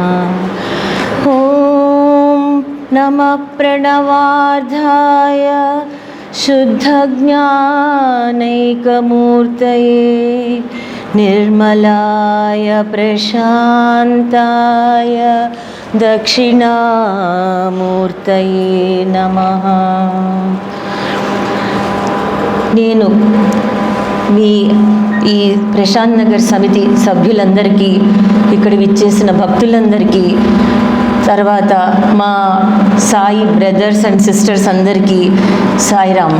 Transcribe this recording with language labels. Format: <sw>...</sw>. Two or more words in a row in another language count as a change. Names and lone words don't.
<sa>ॐ नमः प्रणवार्धाय शुद्धज्ञानैकमूर्तये निर्मलाय प्रशान्ताय दक्षिणामूर्तये नमः।</sa> <te>నేను మీ ఈ ప్రశాంత్ నగర్ సమితి సభ్యులందరికీ, ఇక్కడ విచ్చేసిన భక్తులందరికీ, తర్వాత మా సాయి</te> <en>brothers and sisters</en> <te>అందరికీ సాయిరామ్.</te>